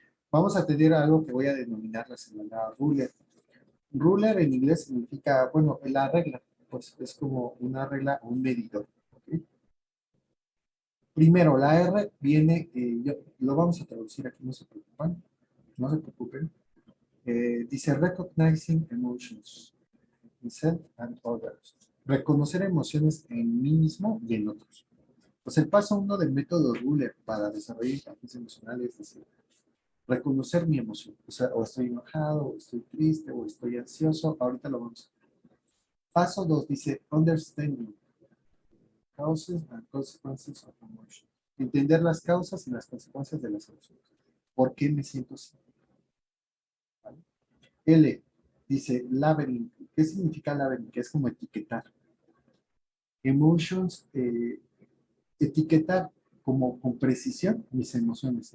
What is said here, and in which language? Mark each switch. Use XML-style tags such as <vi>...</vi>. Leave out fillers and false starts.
<es>Vamos a tener algo que voy a denominar la semana Ruler. Ruler en inglés significa, bueno, la regla, pues es como una regla o un medidor. ¿Okay? Primero, la R viene, lo vamos a traducir aquí, no se preocupen, no se preocupen. Dice</es> <en>recognizing emotions in self and others.</en> <es>Reconocer emociones en mí mismo y en otros. Pues el paso 1 del método Ruler para desarrollar inteligencia emocional es decir, reconocer mi emoción. O sea, o estoy enojado, o estoy triste, o estoy ansioso. Ahorita lo vamos a ver. Paso 2 dice</es> <en>understanding causes and consequences of emotion.</en> <es>Entender las causas y las consecuencias de las emociones. ¿Por qué me siento así? ¿Vale? L dice labeling. ¿Qué significa labeling? Que es como etiquetar. Emotions, etiquetar como con precisión mis emociones.</es>